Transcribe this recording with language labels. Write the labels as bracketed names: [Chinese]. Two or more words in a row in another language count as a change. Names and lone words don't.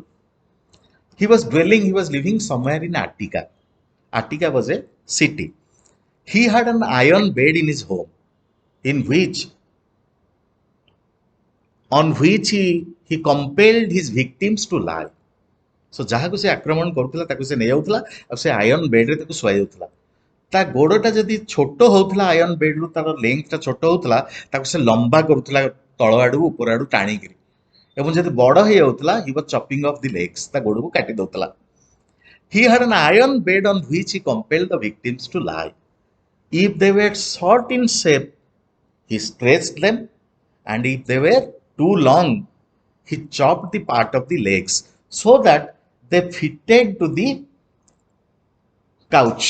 [English] He was living somewhere in Attica. Attica was a city. He had an iron bed in his home, in which, on which he compelled his victims to lie. [Odia] So ଯାହାକୁ ସେ ଆକ୍ରମଣ କରୁଥିଲା ତାକୁ ସେ ନେଇଯାଉଥିଲା ଆଉ ସେ [English] iron bedରେ [Odia] ତାକୁ ଶୁଆଇ ଦେଉଥିଲା. ତା ଗୋଡଟା ଯଦି ଛୋଟ ହଉଥିଲା, [English] iron bedରୁ [Odia] ତାର ଲେନ୍ଥଟା ଛୋଟ ହଉଥିଲା, ତାକୁ ସେ ଲମ୍ବା କରୁଥିଲା ତଳ ଆଡକୁ ଉପର ଆଡକୁ ଟାଣିକିରି. ଏବଂ ଯଦି ବଡ ହେଇଯାଉଥିଲା, [English] he was chopping off the legs, [Odia] ତା ଗୋଡକୁ କାଟି ଦଉଥିଲା. [English] He had an iron bed on which he compelled the victims to lie. If they were short in shape, he stretched them, and if they were too long, he chopped the part of the legs so that they fitted to the couch.